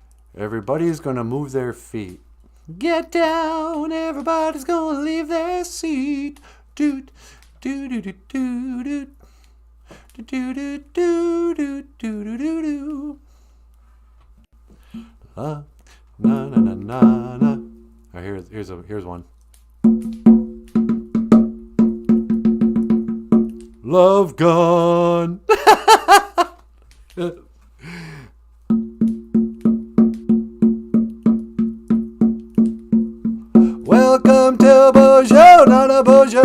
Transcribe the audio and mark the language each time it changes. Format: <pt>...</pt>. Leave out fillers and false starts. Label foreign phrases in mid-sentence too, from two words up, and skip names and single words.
<en>Everybody's gonna move their feet. Get down, everybody's gonna leave their seat. Doot, doo doo doo doo doo. Do do do do do do do do do. La na na na na na. Here's one. Love gun. Welcome to BOOZHOO NANABOOZHOO.</en>